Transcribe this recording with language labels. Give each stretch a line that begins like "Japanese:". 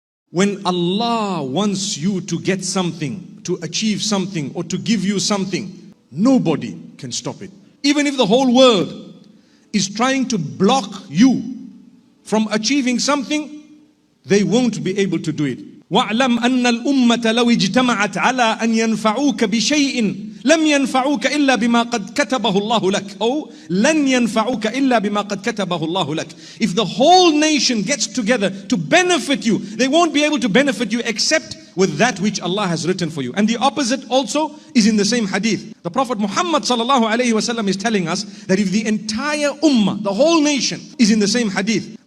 English: When Allah wants you to get something, to achieve something, or to give you something, nobody can stop it. Even if the whole world is trying to block you from achieving something, they won't be able to do it.
Arabic: وَاعْلَمْ أَنَّ الْأُمَّةَ لَوْ اجْتَمَعَتْ عَلَىٰ أَنْ يَنْفَعُوكَ بِشَيْءٍ لم ينفعوك إلا بما قد كتبه الله لك. Oh, لن ينفعوك إلا بما قد كتبه الله لك.
English: If the whole nation gets together to benefit you, they won't be able to benefit you except with that which Allah has written for you. And the opposite also is in the same hadith. The Prophet Muhammad sallallahu alaihi wasallam is telling us that if the entire ummah, the whole nation, is in the same hadith.